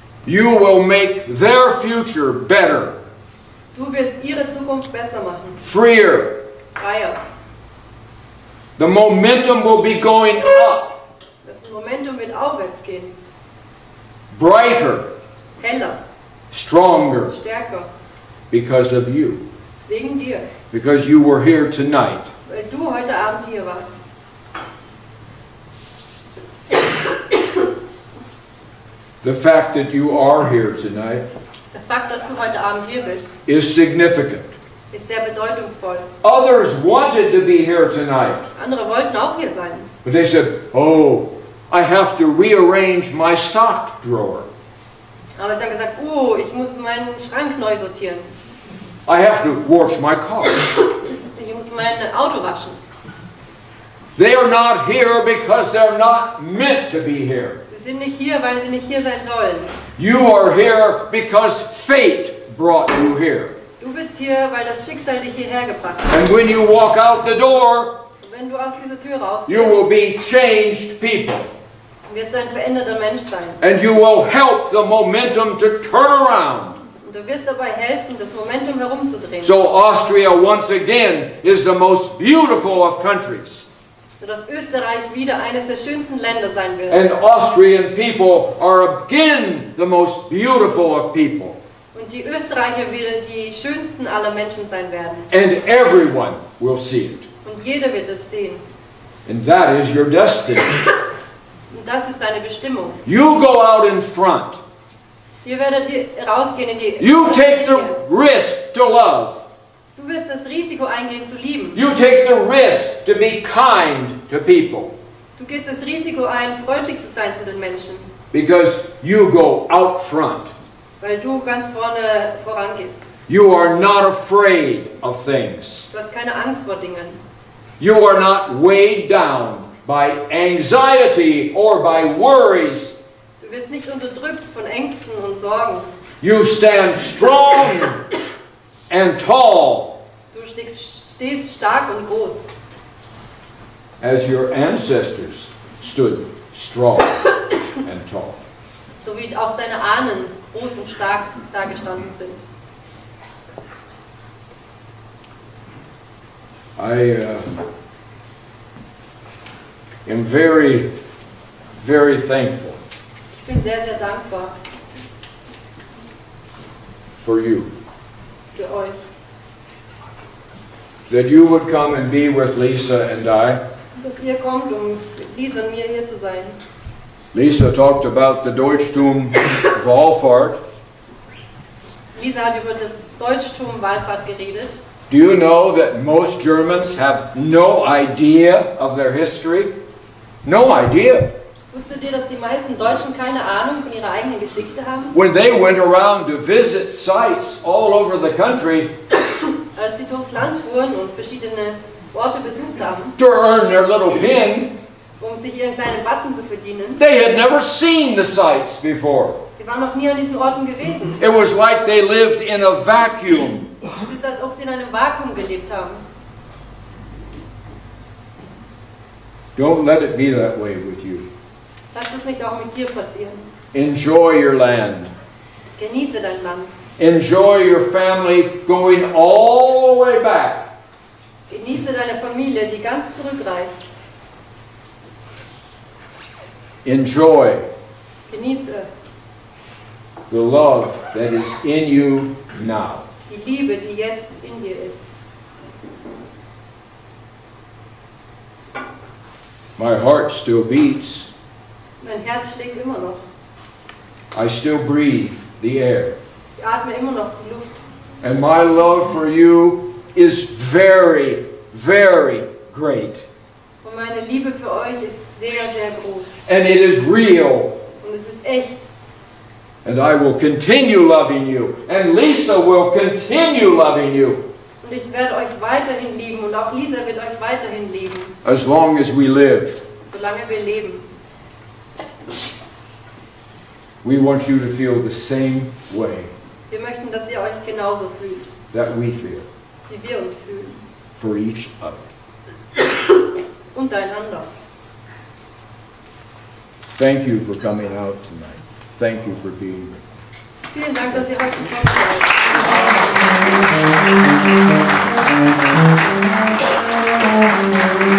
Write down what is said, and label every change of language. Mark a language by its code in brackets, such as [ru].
[en] You will make their future better, [de] Du wirst ihre Zukunft besser machen, [en] freer. [de] freier. [en] The momentum will be going up, [de] Das Momentum wird aufwärts gehen, [en] brighter, [de] heller, [en] stronger, [de] stärker, [en] because of you. [de] wegen dir, [en] Because you were here tonight. [de] weil du heute Abend hier warst. [en] The fact that you are here tonight [de] Der Fakt, dass du heute Abend hier bist, [en] is significant. [de] ist sehr bedeutungsvoll. [en] Others wanted to be here tonight. [de] Andere wollten auch hier sein. [en] But they said, oh, I have to rearrange my sock drawer. [de] Aber sie haben gesagt, oh, ich muss meinen Schrank neu sortieren. [en] I have to wash my car. [de] Ich muss mein Auto waschen. [en] They are not here because they're not meant to be here. [de] Sie sind nicht hier, weil sie nicht hier sein sollen. [en] You are here because fate brought you here. [de] Du bist hier, weil das Schicksal dich hierher gebracht hat. [en] And when you walk out the door, [de] Und wenn du aus dieser Tür rausgehst, [en] you will be changed people. [de] wirst du ein veränderter Mensch sein. [en] And you will help the momentum to turn around. [de] Und du wirst dabei helfen, das Momentum herumzudrehen. [en] So Austria once again is the most beautiful of countries. [de] Sodass Österreich wieder eines der schönsten Länder sein wird. [en] And Austrian people are again the most beautiful of people. [de] Und die Österreicher wieder die schönsten aller Menschen sein werden. [en] And everyone will see it. [de] Und jeder wird es sehen. [en] And that is your destiny. [de] Und das ist deine Bestimmung. [en] You go out in front. [de] Ihr werdet hier rausgehen in die [en] You take [de] Linie. [en] the risk to love. [de] Du wirst das Risiko eingehen zu lieben. [en] You take the risk to be kind to people. [de] Du gehst das Risiko ein, freundlich zu sein zu den Menschen. [en] Because you go out front. [de] Weil du ganz vorne vorangehst. [en] You are not afraid of things. [de] Du hast keine Angst vor Dingen. [en] You are not weighed down by anxiety or by worries. [de] Du wirst nicht unterdrückt von Ängsten und Sorgen. [en] You stand strong and tall [de] Du stehst stark und groß. [en] as your ancestors stood strong and tall. [de] So wie auch deine Ahnen groß und stark dagestanden sind. [en] I am very, very thankful [de] Ich bin sehr, sehr dankbar [en] for you, [de] für euch, [en] that you would come and be with Lisa and I. [de] dass ihr kommt, um mit Lisa und mir hier zu sein. [en] Lisa talked about the Deutschtum Wallfahrt. [de] Lisa hat über das Deutschtum Wallfahrt geredet. [en] Do you know that most Germans have no idea of their history? No idea. [de] Wusstet ihr, dass die meisten Deutschen keine Ahnung von ihrer eigenen Geschichte haben? [en] When they went around to visit sites all over the country [de] Als sie durchs Land fuhren und verschiedene Orte besucht haben, [en] to earn their little pin, [de] um sich ihren kleinen Button zu verdienen, [en] they had never seen the sites before. [de] sie waren noch nie an diesen Orten gewesen. [en] It was like they lived in a vacuum. [de] Es ist, als ob sie in einem Vakuum gelebt haben. [en] Don't let it be that way with you. [de] Lass das nicht auch mit dir passieren. [en] Enjoy your land. [de] Genieße dein Land. [en] Enjoy your family going all the way back. [de] Genieße deine Familie, die ganz zurückreicht. [en] Enjoy [de] Genieße [en] the love that is in you now. [de] die Liebe, die jetzt in dir ist. [en] My heart still beats. [de] Mein Herz schlägt immer noch. [en] I still breathe the air. [de] Ich atme immer noch die Luft. [en] And my love for you is very, very great. [de] Und meine Liebe für euch ist sehr, sehr groß. [en] And it is real. [de] Und es ist echt. [en] And I will continue loving you. And Lisa will continue loving you. [de] Und ich werde euch weiterhin lieben. Und auch Lisa wird euch weiterhin lieben. [en] As long as we live. [de] Solange wir leben. [en] We want you to feel the same way [de] Wir möchten, dass ihr euch genauso fühlt, [en] that we feel [de] wie wir uns fühlen. [en] for each other. [de] Untereinander. [en] Thank you for coming out tonight. Thank you for being with us. [de] Vielen Dank, dass ihr heute gekommen seid.